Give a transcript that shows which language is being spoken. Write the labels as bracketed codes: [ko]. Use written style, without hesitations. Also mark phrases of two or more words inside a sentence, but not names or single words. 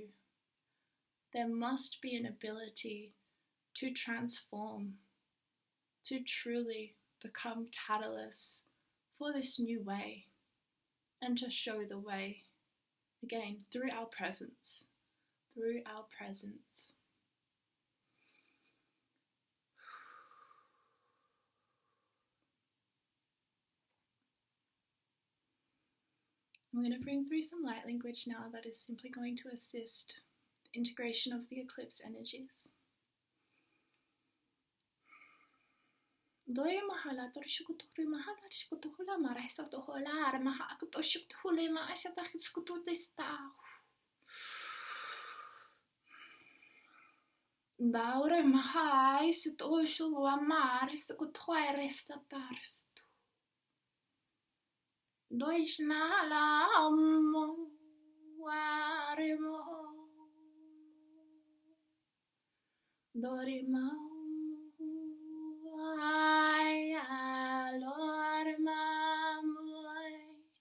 [en] There must be an ability to transform, to truly become catalysts for this new way, and to show the way, again, through our presence, through our presence. I'm going to bring through some light language now that is simply going to assist the integration of the eclipse energies. Doi mahala torishukuturi mahala shikutuhula maraisatohola maha akutoshuktuhule ma ashatakutista. Daure mahai sutoshu amar sikutoire satars. Dois nala amo waremo dorima ay alorma moy